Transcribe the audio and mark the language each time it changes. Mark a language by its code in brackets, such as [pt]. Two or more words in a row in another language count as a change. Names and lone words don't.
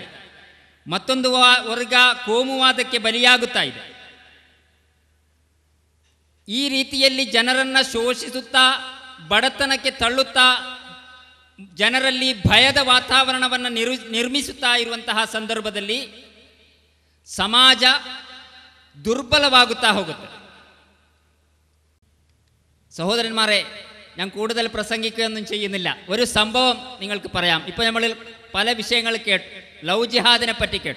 [kn] ಮತ್ತೊಂದು ವರ್ಗ ಕೋಮುವಾದಕ್ಕೆ ಬಲಿಯಾಗುತ್ತಾ ಇದೆ. ಈ ರೀತಿಯಲ್ಲಿ ಜನರನ್ನು ಶೋಷಿಸುತ್ತಾ, ಬಡತನಕ್ಕೆ ತಳ್ಳುತ್ತಾ, ಜನರಲ್ಲಿ ಭಯದ ವಾತಾವರಣವನ್ನು ನಿರ್ಮಿಸುತ್ತಾ ಇರುವಂತಹ ಸಂದರ್ಭದಲ್ಲಿ [ml] സമാജ ദുർബലമാകുത്താ [kn] ಹೋಗುತ್ತೆ. [ml] സഹോദരന്മാരെ, ഞാൻ കൂടുതൽ പ്രസംഗിക്കുകയൊന്നും ചെയ്യുന്നില്ല. ഒരു സംഭവം നിങ്ങൾക്ക് പറയാം. ഇപ്പോൾ നമ്മൾ പല വിഷയങ്ങൾ കേട്ടു. ലവ് ജിഹാദിനെ പറ്റി കേട്ടു.